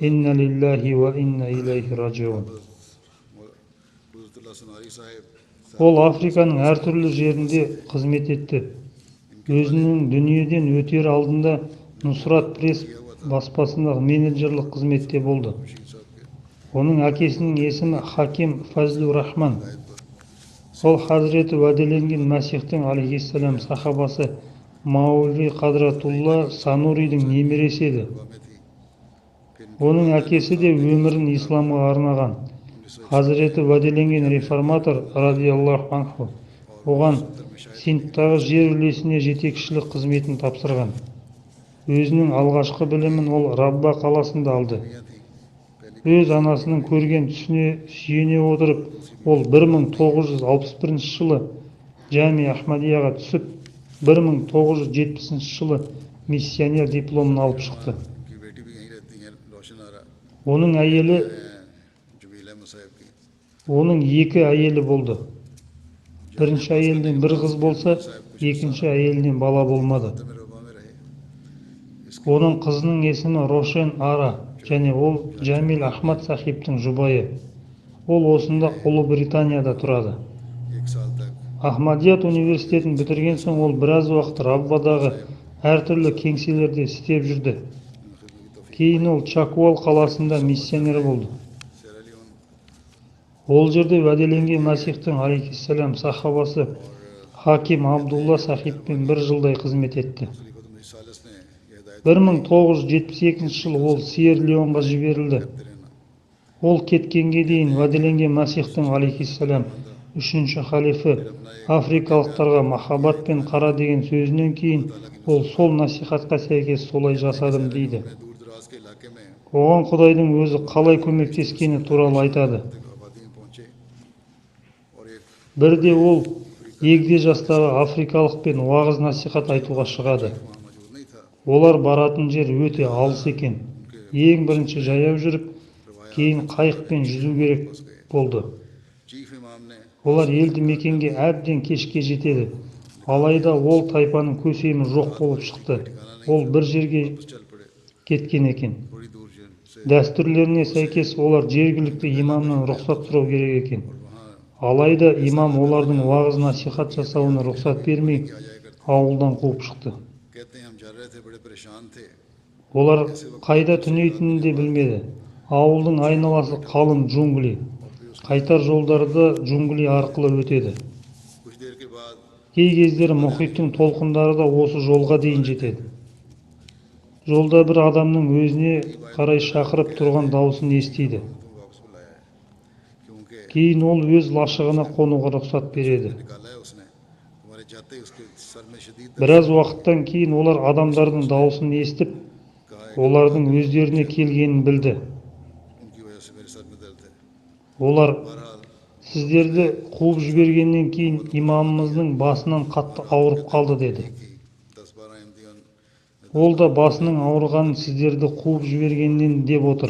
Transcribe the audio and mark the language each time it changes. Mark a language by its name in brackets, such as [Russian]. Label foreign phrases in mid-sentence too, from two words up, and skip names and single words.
[Arabic] إنا لله وإنا إليه راجعون. [Urdu] हुज़रतुल्लाह सुनारी साहब [Kazakh] Ол Африканың әртүрлі жерінде қызмет етті. Өзінің дүниеден өтер алдында Нусрат пресс баспасындағы менеджерлік қызметте болды. [Urdu] خورشید صاحب کے [Kazakh] Оның әкесінің есімі Хаким Фазлу Рахман. Ол Хазіреті уәделенген Мәсихтің алейхиссалам сахабасы Маулви Қадратулла Сануридің немересі еді. [Urdu] میں تھی پھر [Kazakh] Оның әкесі де өмірін исламға арнаған. Хазіреті уәделенген реформатор [Arabic] رضي الله عنه [Kazakh] оған Синдтағы жер үлесіне жетекшілік қызметін тапсырған. Өзінің алғашқы білімін ол Рабба қаласында алды. [Urdu] थी [Kazakh] Өз анасының көрген түсіне сүйене отырып, ол 1961 жылы Жами Ахмадияға түсіп, 1970 жылы миссионер дипломын алып шықты. [Urdu] ان کی بیٹی بھی یہیں رہتی ہیں روشن آرا [Kazakh] Оның әйелі, [Urdu] جمیل احمد صاحب کی [Kazakh] оның екі әйелі болды. Бірінші әйелден бір қыз болса, екінші әйелінен бала болмады. [Urdu] تو میرے ربا میں رہے [Kazakh] Оның қызының есімі Рошен Ара және ол Джамил Ахмад сахибтің жұбайы. Ол осында Ұлыбританияда тұрады. [Urdu] 1 سال تک [Kazakh] Ахмадият университетін бітірген соң ол біраз уақыт Раббадағы әртүрлі кеңселерде істеп жүрді. [Urdu] خدمت کی [Kazakh] Кейін ол Чакуал қаласында миссионер болды. [Urdu] सेरालियोन [Kazakh] Ол жерде уәделенген Мәсихтің алейхиссалам сахабасы Хаким Абдулла сахибпен бір жылдай қызмет етті. [Urdu] خلیفۃ الثالث نے یہ ہدایت [Kazakh] 1972 жылы ол Сьерра-Леонға жіберілді. [Urdu] کرتے رہنا [Kazakh] Ол кеткенге дейін уәделенген Мәсихтің алейхиссалам үшінші халифі африкалықтарға махаббат пен қара деген сөзінен кейін ол сол насихатқа сәйкес солай жасадым дейді. [Urdu] میں دور دراز کے علاقے میں [Kazakh] Оған Құдайдың өзі қалай көмектескені туралы айтады. [Urdu] آبادی میں پہنچے اور ایک [Kazakh] Бірде ол егде жастағы африкалықпен уағыз насихат айтуға шығады. [Urdu] وہاں موجود نہیں تھا [Kazakh] Олар баратын жер өте алыс екен. Ең бірінші жаяу жүріп, кейін қайықпен жүзу керек болды. [Urdu] چیف امام نے [Kazakh] Олар елді мекенге әбден кешке жетеді. Алайда ол тайпаның көсемі жоқ болып шықты. Ол бір жерге [Urdu] چل پڑے [Kazakh] кеткен екен. [Urdu] تھوڑی دور سے [Kazakh] Дәстүрлеріне сәйкес олар жергілікті имамнан рұқсат сұрау керек екен. [Urdu] वहाँ [Kazakh] Алайда имам олардың уағыз насихат жасауына рұқсат бермей, ауылдан қуып шықты. [Urdu] کہتے ہیں ہم جا رہے تھے بڑے پریشان تھے [Kazakh] Олар қайда түнейтінін де білмеді. Ауылдың айналасы қалың джунгли. Қайтар жолдарда джунгли арқылы өтеді. [Urdu] کچھ دیر کے بعد [Kazakh] Кей кездері мұхиттың толқындары да осы жолға дейін жетеді. Жолда бір адамның өзіне қарай шақырып тұрған дауысын естиді. [Urdu] تم واپس بلایا ہے کیونکہ [Kazakh] Кейін ол өз лашығына қонуға рұқсат береді. [Urdu] نکالا ہے اس نے تمہارے جاتے ہی اس کے سر میں شدید درد [Kazakh] Біраз уақыттан кейін олар адамдардың дауысын естіп, [Urdu] کہا ہے [Kazakh] олардың өздеріне келгенін білді. [Urdu] ان کی وجہ سے میرے سر میں درد ہے [Kazakh] Олар [Urdu] बहरहाल [Kazakh] сіздерді қуып жібергеннен кейін имамымыздың басынан қатты ауырып қалды деді. [Urdu] کہ 10-12 احمدیوں [Kazakh] Ол да басының ауырғанын сіздерді қуып жібергеннен деп отыр.